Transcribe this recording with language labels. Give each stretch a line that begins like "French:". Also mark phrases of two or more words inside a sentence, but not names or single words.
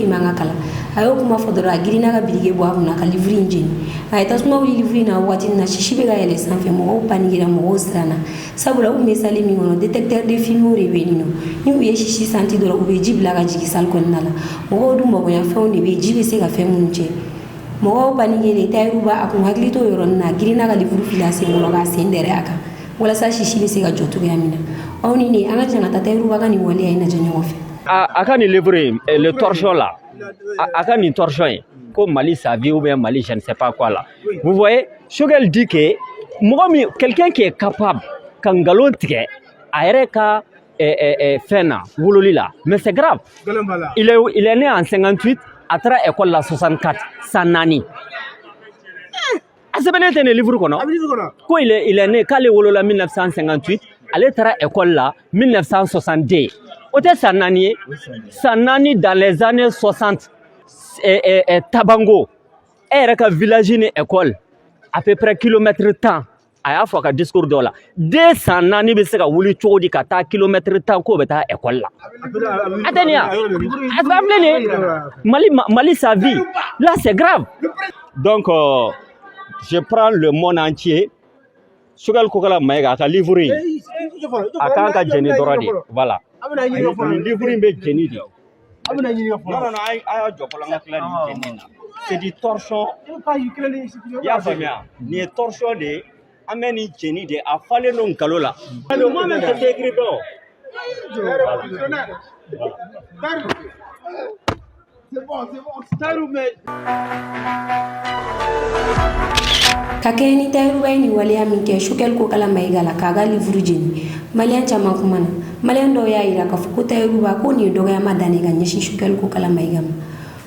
Bambara: in man ka kalan a y'o kuma fɔ dɔrɔn a girinna ka birike bɔ a kunna ka livre in jeni a ye tasuma wuli livre in na wagati min na sisi bɛ ka yɛlɛ sanfɛ mɔgɔw paniquera mɔgɔw siranna sabula u tun bɛ salle min kɔnɔ
French: détecteur de fumée
Bambara: de bɛ yen nɔ ni u ye sisi santi dɔrɔn u bɛ ji bila ka jigin salle kɔnɔna la mɔgɔw dun magoyanfɛnw de bɛ yen ji bɛ se ka fɛn minnu cɛ mɔgɔw paniquera Tayiruba a kun hakili to yɔrɔnin na a girinna ka livre fili a sen kɔrɔ k'a sen dɛrɛ a kan walasa sisi bɛ se ka jɔ cogoya min na aw ni ne an ka jan ka taa Tayiruba ka nin waleya in lajɛ ɲɔgɔn fɛ. A ka nin livre
French: le torchon là
Bambara: a ka nin torchon ye ko
French: Mali sa vie ou bien Mali je ne sais pas quoi là vous voyez Choguel dit que quelqu'un qui est capable
Bambara: ka ngalon tigɛ a yɛrɛ ka fɛn na wololi la
French: mais c'est grave il est né en 58
Bambara: a taara école la 64 san 4 a sɛbɛnnen tɛ nin livre kɔnɔ ko
French: il est né
Bambara: k'ale wolola 1958 ale taara école la 1962 o tɛ san 4 ye san 4
French: dans les années 60
Bambara: Tabango e yɛrɛ ka village ni école
French: à peu près
Bambara: kilomètre 10 a y'a fɔ a ka discours dɔ la den san 4 bɛ se ka wuli cogo di ka taa kilomètre 10 k'o bɛ taa école la a tɛ nin ya a filɛ nin ye Mali sa vie
French: là c'est grave donc je prends le monde entier
Bambara: Choguel Kokala Mayiga a ka livre in a kan ka jeni dɔrɔn de voilà nin livre in bɛ jeni de non, a jɔ fɔlɔ an ka tila nin jeni na
French: c'est du torchon
Bambara: i y'a faamuya nin ye torchon de ye an bɛ nin jeni de a falen don nkalon la
French: le mot même c'est écrit dehors
Bambara: ka kɛɲɛ ni Tayiruba ye nin waleya min kɛ Choguel Kokala Mayiga la k'a ka livre jeni maliyɛn caman kuma na maliyɛn dɔw y'a yira k'a fɔ ko Tayiruba ko nin ye dɔgɔyama dannen ka ɲɛsin Choguel Kokala Mayiga ma